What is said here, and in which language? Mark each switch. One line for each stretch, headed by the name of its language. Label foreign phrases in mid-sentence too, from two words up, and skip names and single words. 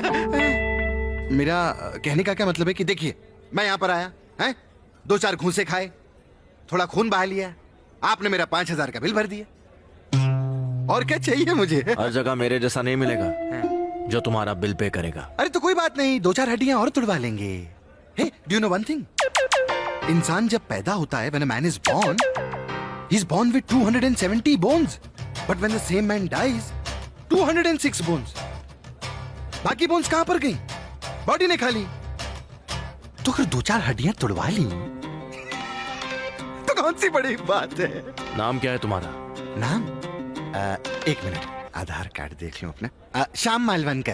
Hindi: मेरा कहने का क्या मतलब है कि देखिए, मैं यहां पर आया है, 2-4 घूंसे खाए, थोड़ा खून बहा लिया, आपने मेरा 5,000 का बिल भर दिया। और क्या चाहिए मुझे? हर जगह मेरे जैसा नहीं मिलेगा जो तुम्हारा बिल पे करेगा। अरे तो कोई बात नहीं, 2-4 हड्डियां और तुड़वा लेंगे।
English: Hey, do you know one thing?
Hindi: इंसान जब पैदा होता है,
English: when a man is born, he is born with 270 bones. But when the same man dies, 206 bones.
Hindi: बाकी बोन्स कहां पर गई? बॉडी ने खा ली। तो अगर 2-4 हड्डियां तुड़वा ली तो कौन सी बड़ी बात है? नाम क्या है तुम्हारा? नाम? एक मिनट, आधार कार्ड देख लूं अपना। श्याम मालवनकर।